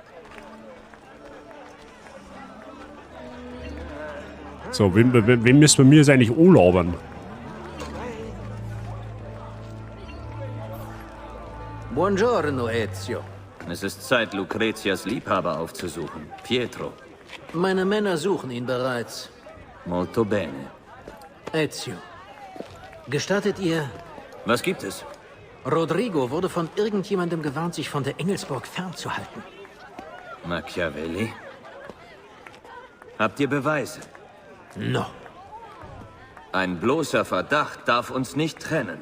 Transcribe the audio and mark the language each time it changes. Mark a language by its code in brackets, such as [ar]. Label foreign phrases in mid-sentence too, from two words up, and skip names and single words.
[de] So, wem müssen wir mir jetzt eigentlich anlabern? [it] Buongiorno, Ezio. [de] Es ist Zeit, Lucretias Liebhaber aufzusuchen. Pietro. Meine Männer suchen ihn bereits. [it] Molto bene. [de] Ezio, gestattet ihr... Was gibt es? Rodrigo wurde von irgendjemandem gewarnt, sich von der Engelsburg fernzuhalten. Machiavelli? Habt ihr Beweise? No. Ein bloßer Verdacht darf uns nicht trennen.